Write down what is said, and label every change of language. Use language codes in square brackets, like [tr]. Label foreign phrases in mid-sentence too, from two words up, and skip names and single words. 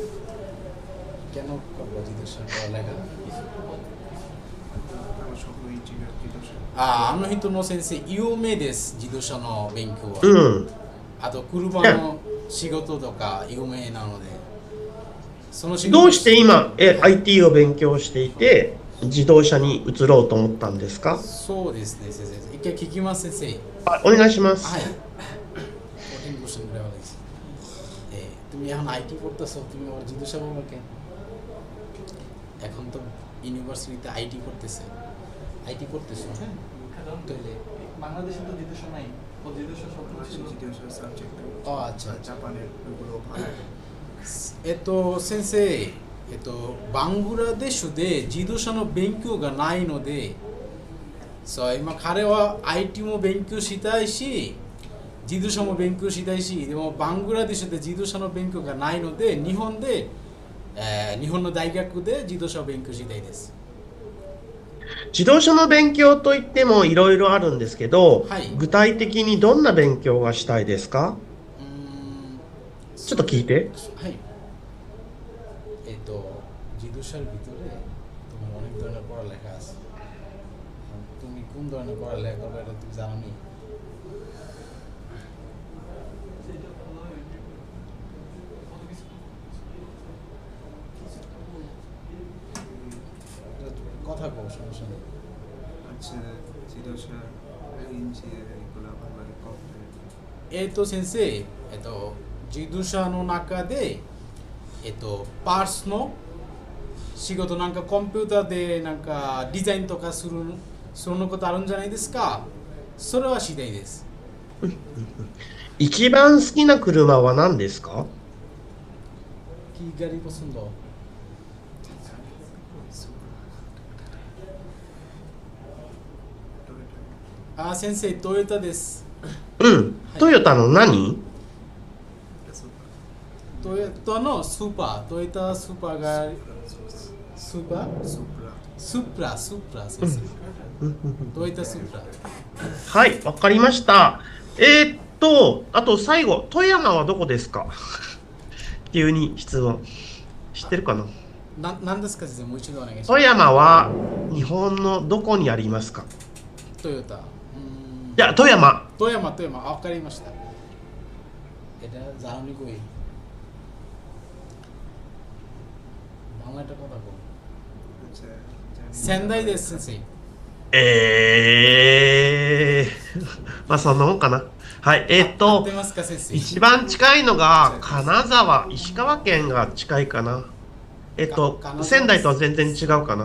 [ja] あの人の先生、有名です、自動車の勉強は。うん。あと、車の仕事とか有名なので。どうして今、IT を勉強していて、自動車に移ろうと思ったんですか。そうですね、先生。一回聞きます、先生。お願いします。はい。 [bn] তুমি এখন আইটি করতেছো, তুমি আবার জিজ্ঞাসা করবে কেন? এখন তো [en] university IT [bn] করতেছে, আইটি করতেছো, হ্যাঁ? তাহলে বাংলাদেশে তো জিজ্ঞাসা নাই, ও জিজ্ঞাসা জিজ্ঞাসা সাবজেক্ট। ও আচ্ছা, জাপানের ওগুলো ভালো। [ja] 先生、バングラデシュで自動車の勉強がないので、そう今彼は IT も勉強したいし、自動車も勉強したいし、でもバングラデシュで自動車の勉強がないので、日本の大学で自動車を勉強したいです。自動車の勉強といってもいろいろあるんですけど、はい、具体的にどんな勉強がしたいですか。ちょっと聞いて。はい。自動車の [bn] ভিতরে তোমার অনেক ধরনের পড়ালেখা আছে। তুমি কোন ধরনের পড়ালেখা করবে এটা তুমি জানো নি? কথা কও, সমস্যা নেই। আচ্ছা, [ja] 自動車エンジニアリングのあんまりコン先生、自動車の中で、パーツの仕事なんかコンピューターでなんかデザインとかするそのことあるんじゃないですか。それは次第です。一番好きな車は何ですか。 [bn] কি গাড়ি পছন্দ? [ja] 先生、トヨタです。うん、トヨタの何？トヨタのスーパー、トヨタスーパーがスーパースープラ先生。どういったスープラ？はい、わかりました。あと最後、富山はどこですか？急に質問。知ってるかな？なんですか先生、もう一度お願いします。富山は日本のどこにありますか？トヨタ。いや、富山。富山、わかりました。 [bn] জানুনি কই বাংলাটা কথা বল [ja] 仙台です先生。まあそんなもんかな。はい、合ってますか先生？一番近いのが金沢、石川県が近いかな。仙台とは全然違うかな。